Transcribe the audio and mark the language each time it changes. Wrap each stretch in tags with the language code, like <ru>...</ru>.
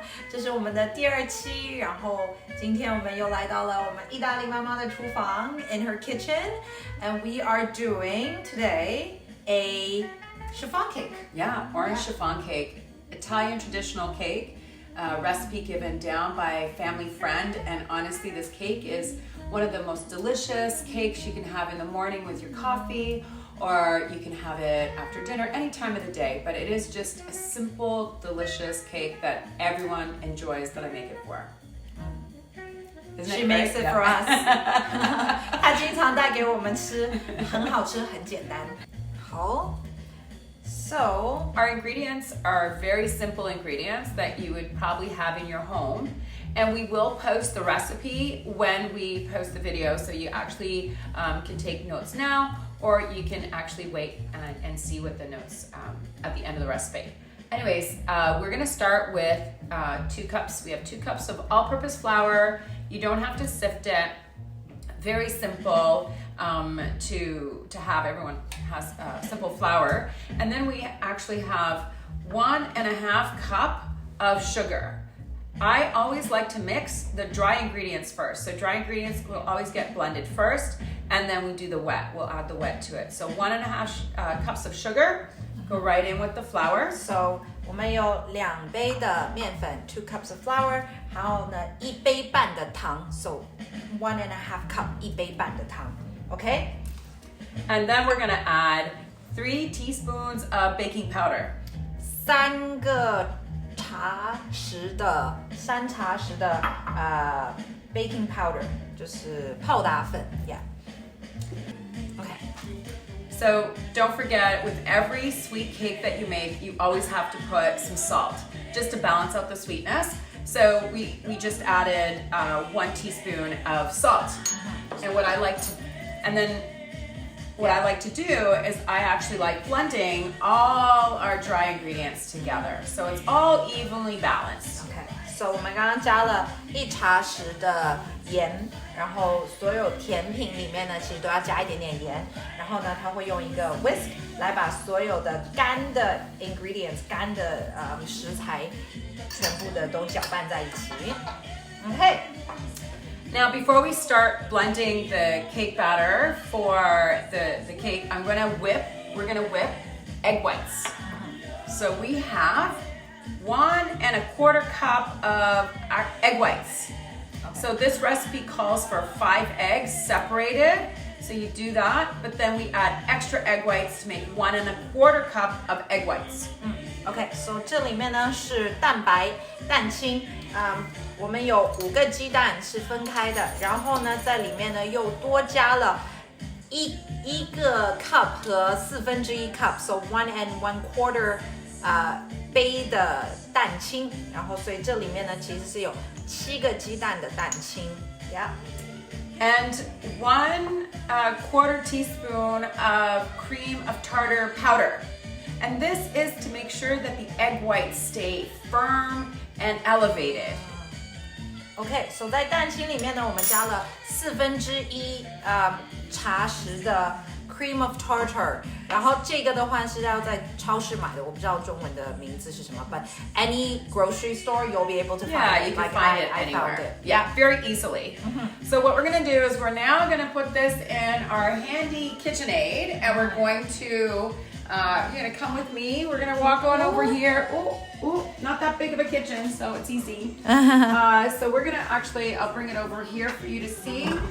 <zh>这是我们的第2期，然后今天我们又来到了我们意大利妈妈的厨房</zh> <en>in her kitchen, and we are doing today a chiffon cake. Yeah, orange chiffon cake, Italian traditional cake, recipe given down by a family friend, and honestly, this cake is one of the most delicious cakes you can have in the morning with your coffee, or you can have it after dinner, any time of the day. But it is just a simple, delicious cake that everyone enjoys that I make it for. She makes it for us.</en> <zh>她经常带给我们吃，很好吃，很简单。好。So,</zh> <en>our ingredients are very simple ingredients that you would probably have in your home. And we will post the recipe when we post the video, so you actually can take notes now, or you can actually wait and see what the notes at the end of the recipe. Anyways, we're gonna start with 2 cups. We have 2 cups of all-purpose flour. You don't have to sift it. Very simple to have. Everyone has simple flour. And then we actually have 1.5 cup of sugar. I always like to mix the dry ingredients first. So dry ingredients will always get blended first, and then we do the wet. We'll add the wet to it. So 1.5 cups of sugar, go right in with the flour.</en> <zh>So 我们有2杯的面粉 ，</zh> <en>2 cups of flour，</en> <zh>然后呢1杯半的糖 ，</zh> <en>so 1.5 cup</en> <zh>1杯半的糖 ，OK？</zh> <en>And then we're gonna add 3 teaspoons of baking powder.</en> <zh>3茶匙的baking powder 就是泡打粉 ，yeah.</zh> <en>Okay. So don't forget, with every sweet cake that you make, you always have to put some salt just to balance out the sweetness. So we just added 1 teaspoon of salt. And what I like to do is I actually like blending all our dry ingredients together, so it's all evenly balanced. Okay.</en> <zh>So 我们刚刚加了1茶匙的盐，然后所有甜品里面呢，其实都要加一点点盐。然后呢，它会用一个 whisk 来把所有的干的 ingredients、干的食材全部的都搅拌在一起。</zh> <en>Okay. Now, before we start blending the cake batter for the cake, we're gonna whip egg whites. So we have 1.25 cup of egg whites. So this recipe calls for 5 eggs separated. So you do that, but then we add extra egg whites to make 1.25 cup of egg whites. OK, so</en> <zh>这里面呢是蛋白、蛋清，我们有5个鸡蛋是分开的，然后呢在里面呢又多加了一个 cup 和1/4 cup, so 1.25 杯的蛋清，然后所以这里面呢其实是有7个鸡蛋的蛋清 ，yeah.</zh> <en>And 1/4 teaspoon of cream of tartar powder. And this is to make sure that the egg whites stay firm and elevated. OK, so</en> <zh>在蛋清里面呢，我们加了1/4茶匙的 cream of tartar， 然后这个的话是要在超市买的，我不知道中文的名字是什么 ，</zh> <en>but any grocery store you'll be able to find yeah, it. you can like find it I anywhere. found it. Yeah, very easily. So what we're gonna do is we're now gonna put this in our handy KitchenAid, and we're going to you're gonna come with me. We're gonna walk on over here. Ooh, not that big of a kitchen, so it's easy. So we're gonna I'll bring it over here for you to see.</en>